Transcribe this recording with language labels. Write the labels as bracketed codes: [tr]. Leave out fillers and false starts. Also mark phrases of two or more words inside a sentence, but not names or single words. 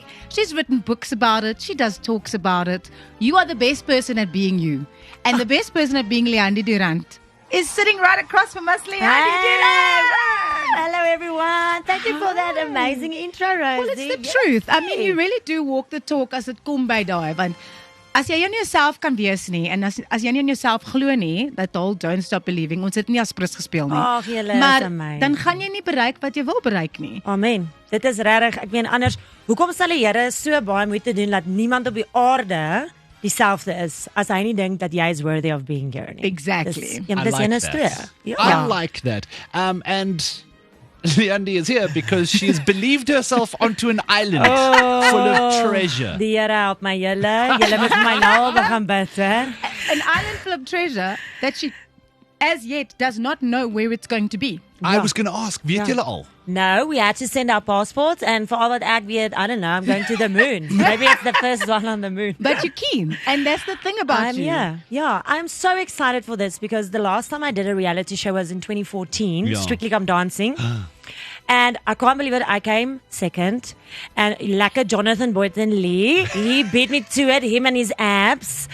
[en] She's written books about it. She does talks about it. You are the best person at being you. And the best person at being Leandi Durant is sitting right across from us, Leandi Durant. Hello, everyone. Thank you for that amazing intro, Rosie. Well, it's the truth. I mean, you really do walk the talk [af] as dit kom by daai, want as jy nie jouself kan wees nie en as jy nie in jouself glo nie, [en] that whole Don't Stop Believing, [af] ons het nie as prins gespeel nie. Ag, julle is maar amazing. dan gaan jy nie bereik wat jy wil bereik nie. Amen. Dit is regtig, ek meen anders, hoekom sal die Here so baie moeite doen dat niemand op die aarde dieselfde is as hy nie dink dat jy is [en] worthy of being here [af] nie. [en] Exactly. [af] Dis een is twee. [en] I like that. And Leandi is here because she's believed herself onto an island full of treasure. [af] Die Here help my julle. Julle moet my nou begin bid, hè? [en] An island full of treasure that she as yet does not know where it's going to be. I was going to ask, [af] weet julle al? [en] No, we had to send our passports, and for all that [af] ek weet, [en] I don't know, I'm going to the moon. Maybe it's the first one on the moon. But you're keen, and that's the thing about you. Yeah, I'm so excited for this because the last time I did a reality show was in 2014, Yeah. Strictly Come Dancing. And I can't believe it, I came second. And lekker Jonathan Boyton Lee, he beat me to it, him and his abs.